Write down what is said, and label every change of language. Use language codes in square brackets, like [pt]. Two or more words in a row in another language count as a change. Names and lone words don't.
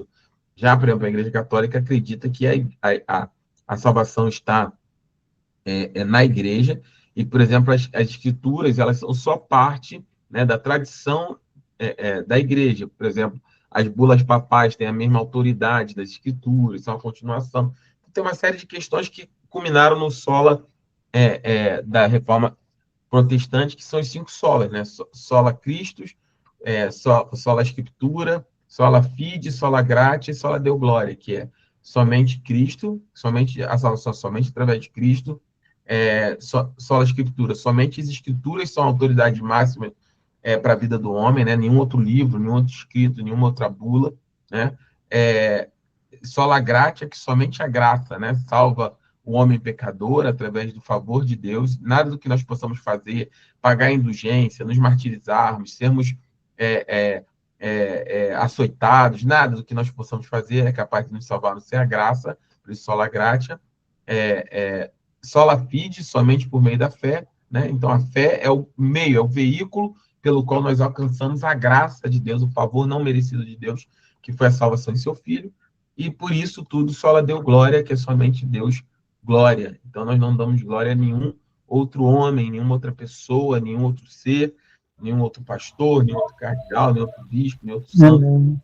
[pt] Já, por exemplo, a Igreja Católica acredita que a salvação está na igreja, e, por exemplo, as escrituras, elas são só parte, né, da tradição da igreja. Por exemplo, as bulas papais têm a mesma autoridade das escrituras, são a continuação. Tem uma série de questões que culminaram no sola da reforma protestante, que são os 5 solas, né? [la] Sola Christus, sola Escritura, sola Fide, sola Gratia [pt] e [la] sola Deo Glória, [pt] que é somente Cristo, somente a salvação somente através de Cristo, [la] sola Escritura, [pt] somente as Escrituras são a autoridade máxima para a vida do homem, né? Nenhum outro livro, nenhum outro escrito, nenhuma outra bula, né? [la] Sola Gratia, [pt] que somente a graça, né, salva o homem pecador através do favor de Deus. Nada do que nós possamos fazer, pagar indulgência, nos martirizarmos, sermos açoitados, nada do que nós possamos fazer é capaz de nos salvar, não ser a graça. Por isso, [la] sola gratia. Sola fide, [pt] somente por meio da fé, né? Então, a fé é o meio, é o veículo pelo qual nós alcançamos a graça de Deus, o favor não merecido de Deus, que foi a salvação de seu Filho. E por isso tudo [la] sola Deo Glória, [pt] que é somente Deus glória. Então nós não damos glória a nenhum outro homem, nenhuma outra pessoa, nenhum outro ser, nenhum outro pastor, nenhum outro cardeal, nenhum outro bispo, nenhum outro santo.